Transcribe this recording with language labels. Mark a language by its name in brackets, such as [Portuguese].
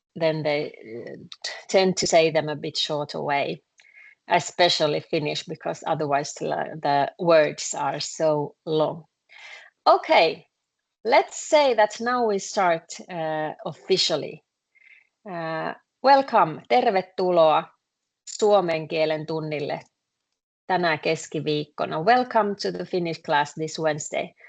[English] Then they tend to say them a bit shorter way, especially Finnish, because otherwise the words are so long. Okay, let's say that now we start officially. Welcome, tervetuloa. [Finnish] suomen kielen tunnille tänä keskiviikkona. [English] Welcome to the Finnish class this Wednesday.